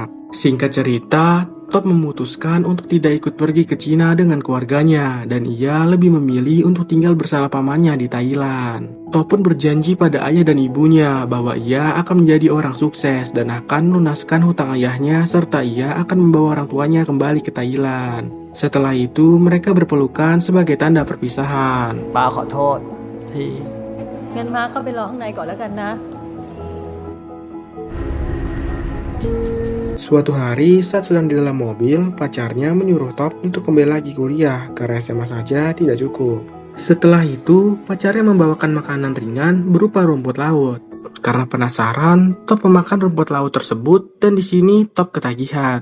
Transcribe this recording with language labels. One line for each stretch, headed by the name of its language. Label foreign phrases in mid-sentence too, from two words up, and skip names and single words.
Indonesian: Singkat cerita, Top memutuskan untuk tidak ikut pergi ke Cina dengan keluarganya dan ia lebih memilih untuk tinggal bersama pamannya di Thailand. Top pun berjanji pada ayah dan ibunya bahwa ia akan menjadi orang sukses dan akan melunaskan hutang ayahnya serta ia akan membawa orang tuanya kembali ke Thailand. Setelah itu, mereka berpelukan sebagai tanda perpisahan.
Thai: ป้าขอโทษที งั้นมาเข้าไปรอข้างในก่อนแล้วกันนะ
Indonesian: Suatu hari saat sedang di dalam mobil, pacarnya menyuruh Top untuk kembali lagi kuliah karena SMA saja tidak cukup. Setelah itu, pacarnya membawakan makanan ringan berupa rumput laut. Karena penasaran, Top memakan rumput laut tersebut dan di sini Top ketagihan.